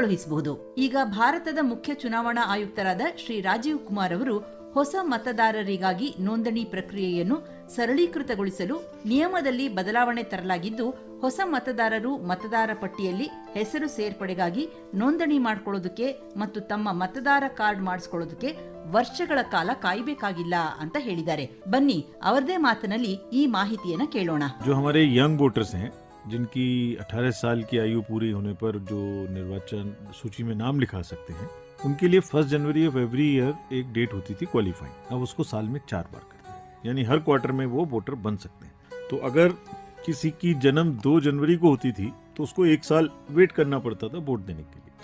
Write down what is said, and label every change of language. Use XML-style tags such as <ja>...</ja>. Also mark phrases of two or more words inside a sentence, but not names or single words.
<kn>ಈಗ ಭಾರತದ ಮುಖ್ಯ ಚುನಾವಣಾ ಆಯುಕ್ತರಾದ ಶ್ರೀ ರಾಜೀವ್ ಕುಮಾರ್ ಅವರು ಹೊಸ ಮತದಾರರಿಗಾಗಿ ನೋಂದಣಿ ಪ್ರಕ್ರಿಯೆಯನ್ನು ಸರಳೀಕೃತಗೊಳಿಸಲು ನಿಯಮದಲ್ಲಿ ಬದಲಾವಣೆ ತರಲಾಗಿದ್ದು, ಹೊಸ ಮತದಾರರು ಮತದಾರ ಪಟ್ಟಿಯಲ್ಲಿ ಹೆಸರು ಸೇರ್ಪಡೆಗಾಗಿ ನೋಂದಣಿ ಮಾಡಿಕೊಳ್ಳೋದಕ್ಕೆ ಮತ್ತು ತಮ್ಮ ಮತದಾರ ಕಾರ್ಡ್ ಮಾಡಿಸ್ಕೊಳ್ಳೋದಕ್ಕೆ ವರ್ಷಗಳ ಕಾಲ ಕಾಯಬೇಕಾಗಿಲ್ಲ ಅಂತ ಹೇಳಿದ್ದಾರೆ. ಬನ್ನಿ ಅವರದೇ ಮಾತಿನಲ್ಲಿ ಈ ಮಾಹಿತಿಯನ್ನ ಕೇಳೋಣ.</kn> <hi>जो हमारे</hi> <en>young voters</en> <hi>हैं, जिनकी 18 साल की आयु पूरी होने पर जो निर्वाचन सूची में नाम लिखा सकते हैं, उनके लिए 1 जनवरी</hi> <en>of every year</en> <hi>एक डेट होती थी क्वालिफाइंग. अब उसको साल में 4 बार करते हैं, यानी हर क्वार्टर में वो वोटर बन सकते हैं. तो अगर किसी की जन्म 2 जनवरी को होती थी तो उसको 1 साल वेट करना पड़ता था वोट देने के लिए.</hi>